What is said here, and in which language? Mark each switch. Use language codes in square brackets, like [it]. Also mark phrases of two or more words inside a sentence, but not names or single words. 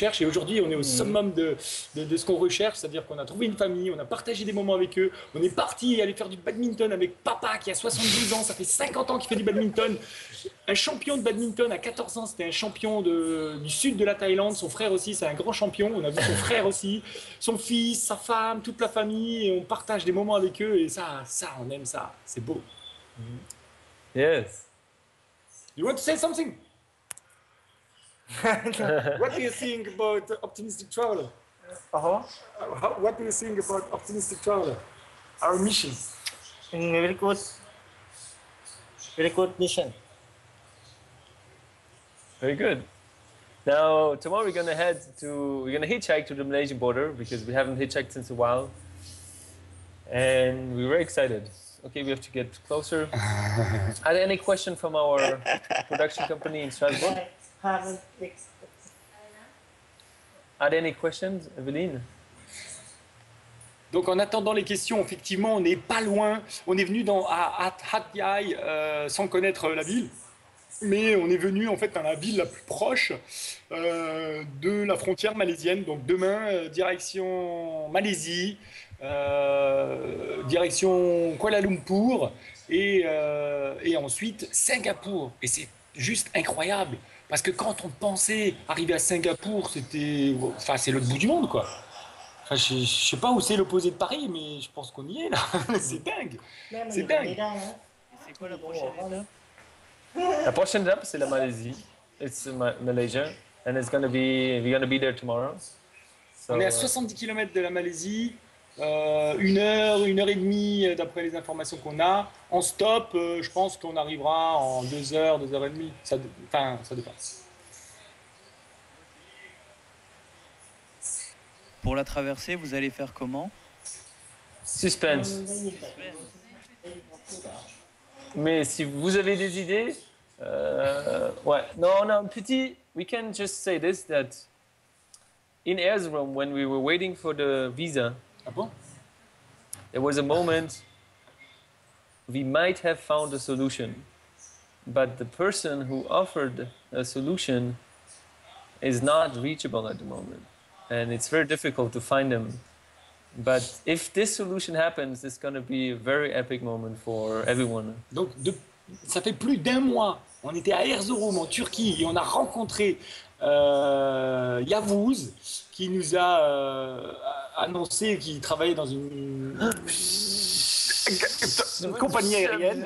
[fr] Et aujourd'hui, on est au summum de ce qu'on recherche, c'est-à-dire qu'on a trouvé une famille, on a partagé des moments avec eux, on est parti aller faire du badminton avec papa qui a 72 ans, ça fait 50 ans qu'il fait du badminton. Un champion de badminton à 14 ans, c'était un champion du sud de la Thaïlande. Son frère aussi, c'est un grand champion. On a vu son frère aussi, son fils, sa femme, toute la famille. Et on partage des moments avec eux et ça, on aime ça. C'est beau. [en] Yes. You want to say something? What do you think about Optimistic Traveler? What do you think about Optimistic Traveler? Our mission. Very good mission. Very good. Now tomorrow we're gonna hitchhike to the Malaysian border because we haven't hitchhiked since a while, and we're very excited. Okay, we have to get closer. Are there any questions from our production company in Strasbourg? Are there any questions, Evelyne? [fr] Donc en attendant les questions, effectivement, on n'est pas loin. On est venu à Hat Yai sans connaître la ville, mais on est venu en fait dans la ville la plus proche de la frontière malaisienne. Donc demain, direction Malaisie. Direction Kuala Lumpur et ensuite Singapour. Et c'est juste incroyable parce que quand on pensait arriver à Singapour, c'est l'autre bout du monde, quoi. Enfin, je sais pas où c'est l'opposé de Paris, mais je pense qu'on y est là. C'est dingue. [th] แม่มาอ [fr] C'est [th] ยู่ตรงนี้ [fr] dingue. [th] ได้นะ [fr] C'est quoi la prochaine étape? La prochaine étape, c'est la Malaisie. [en] It's Malaysia, and we're gonna be there tomorrow. So, [fr] On est à 70 km de la Malaisie, 1 heure et demie d'après les informations qu'on a. En stop, je pense qu'on arrivera en 2 heures, 2 heures et demie. Enfin, ça dépend. Pour la traversée, vous allez faire comment? suspense. [th] ได้ยินแต่ได้ยินเขาพูดเหรอ [fr] Mais si vous avez des idées, ouais. Non, non, petit, [en] we can just say this, that in Erzurum, when we were waiting for the visa, [fr] Ah bon? [en] there was a moment we might have found a solution, but the person who offered a solution is not reachable at the moment, and it's very difficult to find them. But if this solution happens, it's going to be a very epic moment for everyone. [fr] Donc, ça fait plus d'un mois. On était à Erzurum en Turquie et on a rencontré Yavuz qui nous a annoncé qu'il travaillait dans une compagnie aérienne.